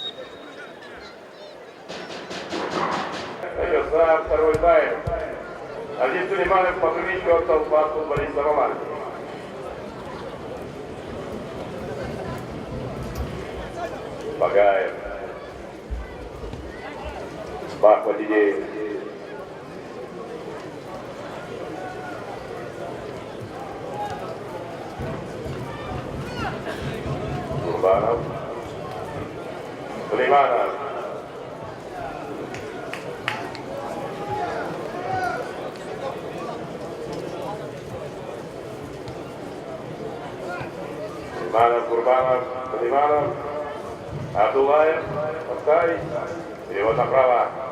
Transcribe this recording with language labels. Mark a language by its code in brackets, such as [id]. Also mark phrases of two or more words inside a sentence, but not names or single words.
[ru] Начался второй тайм. Азиз Сулейманов по привычке отдал пас футболиста Романки. Багаев. Бах Владидеев. Курбанов. Сулейманов. Курбанов, Сулейманов, Абдуллаев, поставить, перевод направо.